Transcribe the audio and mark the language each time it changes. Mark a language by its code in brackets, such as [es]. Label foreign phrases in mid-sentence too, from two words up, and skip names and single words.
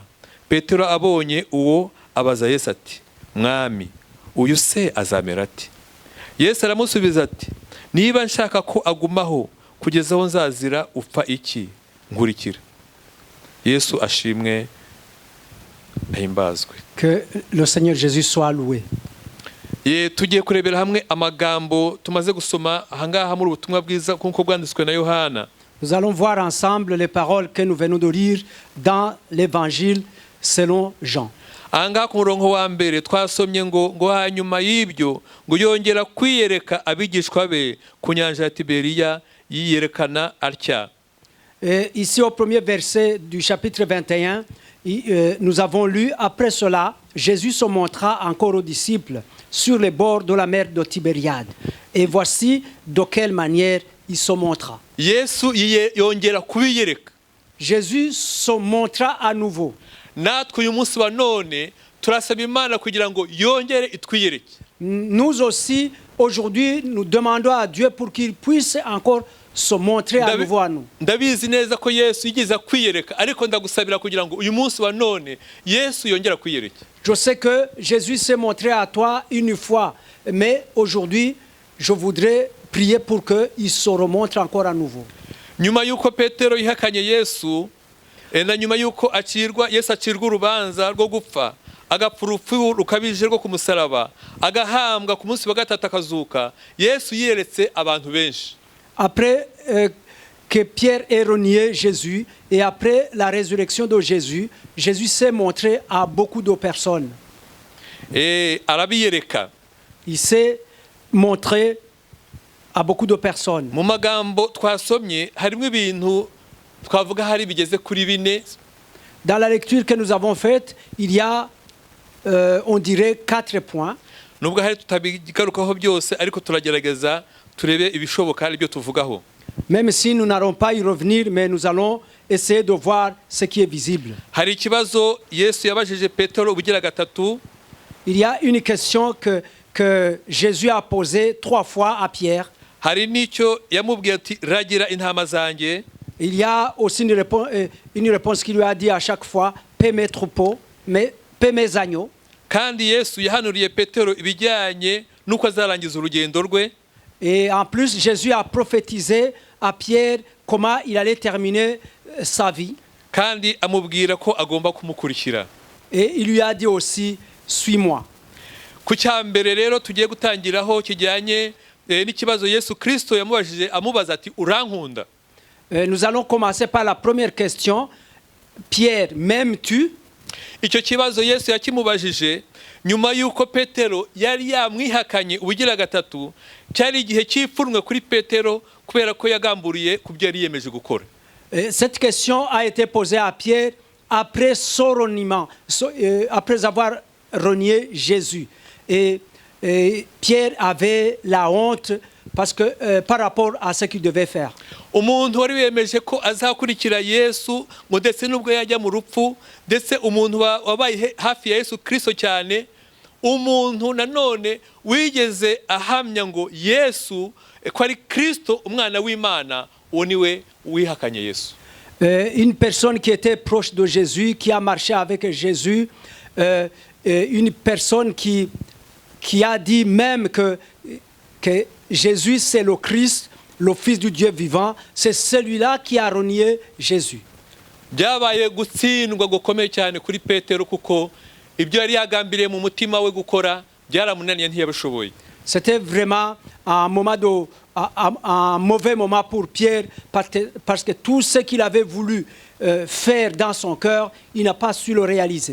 [rw] Petero abonye uwo abaza Yesu ati, mwami uyu se azamera ati? Yesu aramusubiza ati, niba nshaka ko agumaho kugeza aho nzazira upfa iki? Nkurikira. Yesu ashimwe ahimbazwe. [fr] Que le Seigneur Jésus soit loué. [rw] Tugiye kurebera hamwe amagambo tumaze gusoma ahangaha muri ubutumwa bwiza kuko bwanditswe na Yohana. [fr] Nous allons voir ensemble les paroles que nous venons de lire dans l'évangile selon Jean. [rw] Ahangaha ku murongo wa mbere twasomye ngo hanyuma y'ibyo ngo yongera kwiyereka abigishwa be ku nyanja ya Tiberiya yiyerekana atya. [fr] Ici au premier verset du chapitre 21, nous avons lu, après cela, Jésus se montra encore aux disciples sur les bords de la mer de Tibériade. Et voici de quelle manière il se montra. [rw] yesu yongera kubiyereka. [fr] Jésus se montra à nouveau. [rw] Natwe uyu munsi wa none turasaba Imana kugira ngo yongere itwiyereke. [fr] Nous aussi, aujourd'hui, nous demandons à Dieu pour qu'il puisse encore se montrer à nouveau à nous. [rw] Ndabizi neza ko Yesu yigeze kwiyereka, ariko ndagusabira kugira ngo uyu munsi wa none Yesu yongera kwiyereka. [fr] Je sais que Jésus s'est montré à toi une fois, mais aujourd'hui, je voudrais prier pour qu'il se remontre encore à nouveau. [rw] Nyuma yuko Petero yihakanye Yesu, na nyuma yuko Yesu acirwa urubanza rwo gupfa, agapfa urupfu rukabije rwo ku musaraba, agahambwa ku munsi wa gatatu akazuka, Yesu yiyeretse abantu benshi. [fr] Après que Pierre ait renié Jésus et après la résurrection de Jésus, Jésus s'est montré à beaucoup de personnes. [rw] Arabiyereka. [fr] Il s'est montré à beaucoup de personnes. [rw] Mu magambo twasomye harimo ibintu twavuga hari bigeze kuri bine. [fr] Dans la lecture que nous avons faite, il y a, on dirait, 4 points. [rw] Nubwo hari tutabigarukaho byose, ariko turagerageza turebe ibishoboka ari byo tuvugaho. [fr] Même si nous n'allons pas y revenir, mais nous allons essayer de voir ce qui est visible. [rw] Hari ikibazo Yesu yabajije Petero ubugira gatatu. [fr] Il y a une question que Jésus a posée 3 fois à Pierre. [rw] Hari n'icyo yamubwiye ati ragira intama zanjye. [fr] Il y a aussi une réponse qui lui a dit à chaque fois, paie mes troupeaux, paie mes agneaux. [rw] Kandi Yesu yahanuriye Petero ibijyanye nuko azarangiza urugendo rwe. [fr] Et en plus, Jésus a prophétisé à Pierre comment il allait terminer sa vie. [rw] Kandi amubwira ko agomba kumukurikira. [fr] Et il lui a dit aussi, suis-moi. [rw] Ku cyambere rero tugiye gutangiraho kijyanye n'ikibazo Yesu Kristo yamubajije amubaza ati urankunda. [fr] Nous allons commencer par la première question. Pierre, m'aimes-tu? [rw] Icyo kibazo Yesu yakimubajije nyuma yuko Petero yari yamwihakanye ubugira gatatu, cyari igihe cy'ipfunwe kuri Petero kubera ko yagamburiye ku byo yari yemeje gukora. [fr] Cette question a été posée à Pierre après son reniement, après avoir renié Jésus. Et Pierre avait la honte parce que par rapport à ce qu'il devait faire. [rw] Umuntu wari wemeje ko azakurikira Yesu ngo ndetse nubwo yajya mu rupfu, ndetse umuntu wabaye hafi ya Yesu Kristo cyane, umuntu nanone wigeze ahamya ngo Yesu ko ari Kristo umwana w'Imana, uwo niwe wihakanye Yesu. [fr] Une personne qui était proche de Jésus, qui a marché avec Jésus, une personne qui a dit même que Jésus c'est le Christ, le Fils du Dieu vivant, c'est celui-là qui a renié Jésus. [rw] Byabaye gutsindwa gukomeye cyane kuri Petero kuko ibyo yari yagambiriye mu mutima we gukora byaramunaniye ntiyabishoboye. [fr] C'était vraiment un mauvais moment pour Pierre parce que tout ce qu'il avait voulu faire dans son cœur, il n'a pas su le réaliser.